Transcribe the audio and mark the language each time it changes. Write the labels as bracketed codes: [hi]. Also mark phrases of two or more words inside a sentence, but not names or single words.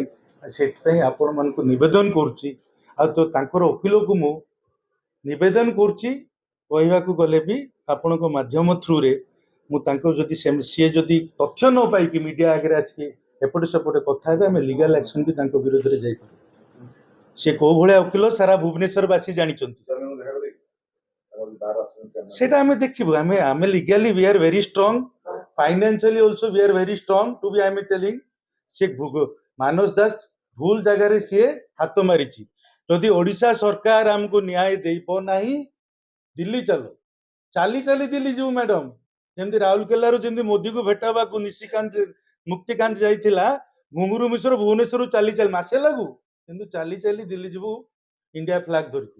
[or] ସେଥିପାଇଁ ଆପଣମାନଙ୍କୁ ନିବେଦନ କରୁଛି, ଆଉ ତ ତାଙ୍କର ଓକିଲକୁ ମୁଁ ନିବେଦନ କରୁଛି, କହିବାକୁ ଗଲେ ବି ଆପଣଙ୍କ ମାଧ୍ୟମ ଥ୍ରୁରେ ମୁଁ ତାଙ୍କ ଯଦି ସିଏ ଯଦି ତଥ୍ୟ ନ ପାଇକି ମିଡିଆ ଆଗରେ ଆସିକି ଏପଟେ ସେପଟେ କଥା ହେବେ, ଆମେ [en] legal action [or] ବି ତାଙ୍କ ବିରୋଧରେ ଯାଇପାରିବୁ। ସେ କୋଉ ଭଳିଆ ଓକିଲ ସାରା ଭୁବନେଶ୍ୱର ବାସୀ ଜାଣିଛନ୍ତି। ସେଇଟା ଆମେ ଦେଖିବୁ। ଆମେ [en] legally we are very strong, financially also we are very strong to be I am telling. [or] से ମାନସ ଦାସ ଭୁଲ ଜାଗାରେ ସିଏ ହାତ ମାରିଛି। ଯଦି ଓଡ଼ିଶା ସରକାର ଆମକୁ ନ୍ୟାୟ ଦେଇବ ନାହିଁ, ଦିଲ୍ଲୀ ଚାଲ, ଚାଲି ଚାଲି ଦିଲ୍ଲୀ ଯିବୁ ମ୍ୟାଡମ। ଯେମିତି ରାଉରକେଲାରୁ ଯେମିତି ମୋଦିକୁ ଭେଟାବାକୁ ମୁକ୍ତିକାନ୍ତ ଯାଇଥିଲା, ଘୁଙ୍ଗୁରୁ ମିଶ୍ର ଭୁବନେଶ୍ୱରରୁ ଚାଲି ଚାଲି ମାସେ ଲାଗୁ, କିନ୍ତୁ ଚାଲି ଚାଲି ଦିଲ୍ଲୀ ଯିବୁ ଇଣ୍ଡିଆ ଫ୍ଲାଗ ଧରିକି।